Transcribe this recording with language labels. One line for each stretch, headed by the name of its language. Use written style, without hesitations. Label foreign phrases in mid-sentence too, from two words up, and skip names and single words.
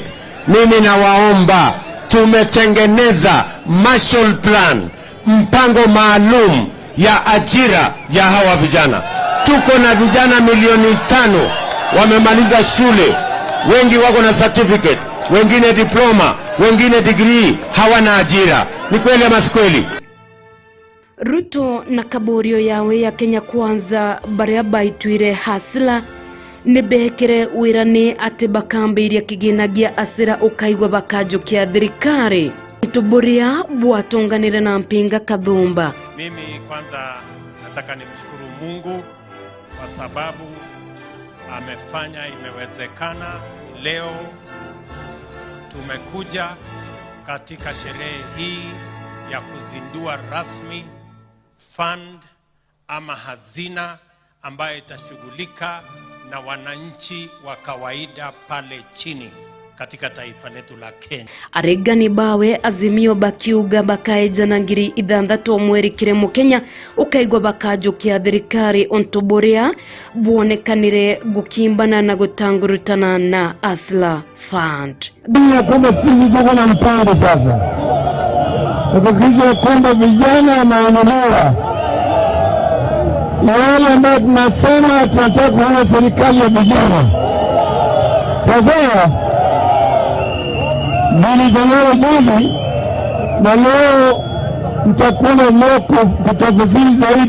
Swahili: Mimi nawaomba, tumetengeneza Marshall Plan, mpango maalum ya ajira ya hawa vijana. Tuko na vijana milioni 5 wamemaliza shule, wengi wako na certificate, wengine diploma, wengine degree, hawana ajira. Ni kweli ama si kweli?
Meru: Ruto na kaborio yawe ya Kenya Kwanza baria baitwire hasila nibekere wirane ate bakambiria kiginagia asira ukaigwa bakajukia thirikari tuburia bwatonganire na mpinga kathumba.
Swahili: Mimi kwanza nataka nimshukuru Mungu kwa sababu amefanya imewezekana. Leo tumekuja katika sherehe hii ya kuzindua rasmi fund ama hazina ambayo itashughulika na wananchi wa kawaida pale chini. katika taifa letu la Kenya.
Meru: Aregani bawe Azimio bakiuga bakaeja na ngiri ithandatu mweri kiremo Kenya ukaigwa bakajo kia thirikari ontoborea buonekanire gukimbana na gutangurutana na Asla Fund.
Swahili: Bila kwamba sisi tuko na mpango sasa. Tukikisha kwamba vijana wanaonelewa. Yale ambayo tunasema tunataka kuona serikali ya vijana. Sasa nilizungumza juzi na leo mtakuwa leo kutafsiri zaidi.